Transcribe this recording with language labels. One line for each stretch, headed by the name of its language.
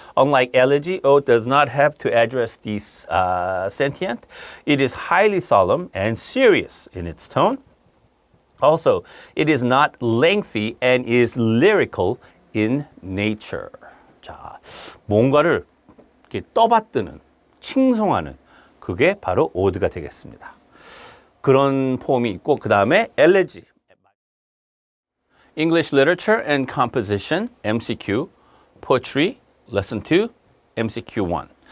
English: Unlike elegy, ode does not have to address the sentient. It is highly solemn and serious in its tone. Also, it is not lengthy and is lyrical in nature.
Korean: 자, 뭔가를 이렇게 떠받드는, 칭송하는 그게 바로 오드가 되겠습니다. 그런 폼이 있고 그 다음에 엘레지.
English: English Literature and Composition, MCQ, Poetry, Lesson 2, MCQ 1.